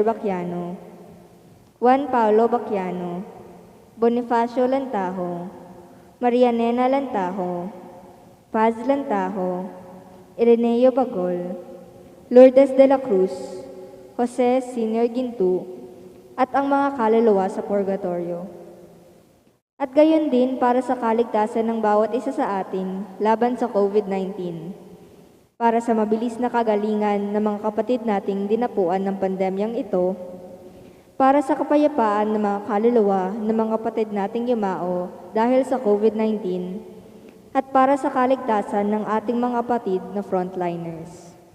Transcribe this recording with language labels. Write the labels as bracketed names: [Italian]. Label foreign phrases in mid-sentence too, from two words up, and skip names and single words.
[Filipino] Bacchiano, Juan Paulo Bacchiano, Bonifacio Lantajo, Marianena Lantajo, Paz Lantajo, Ireneo Bagol, Lourdes de la Cruz, Jose Sr. Gintu, at ang mga kaluluwa sa purgatorio. At gayon din para sa kaligtasan ng bawat isa sa atin laban sa COVID-19. Para sa mabilis na kagalingan ng mga kapatid nating dinapuan ng pandemyang ito, para sa kapayapaan ng mga kaluluwa ng mga kapatid nating yumao dahil sa COVID-19, at para sa kaligtasan ng ating mga kapatid na frontliners.